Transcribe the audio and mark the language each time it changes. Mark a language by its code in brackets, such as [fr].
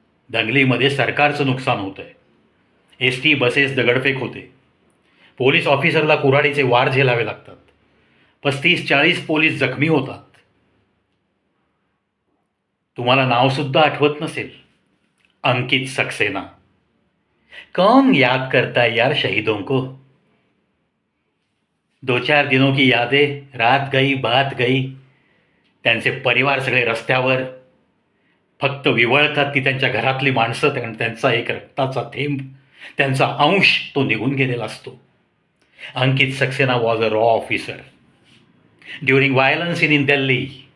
[mr] दंगलीमध्ये सरकारचं नुकसान होतं आहे. एसटी बसेस दगडफेक होते. पोलीस ऑफिसरला कुऱ्हाडीचे वार झेलावे लागतात. 35-40 पोलीस जखमी होतात. तुम्हाला नावसुद्धा आठवत नसेल, अंकित सक्सेना. [hi] कौन याद करता है यार शहीदों को? 2-4 दिनों की यादें, रात गई बात गई. [mr] त्यांचे परिवार सगळे रस्त्यावर, फक्त विवळतात ती त्यांच्या घरातली माणसं, त्यांचा एक रक्ताचा थेंब, त्यांचा अंश तो निघून गेलेला असतो. [en] Ankit Saxena was a raw officer during violence in Delhi.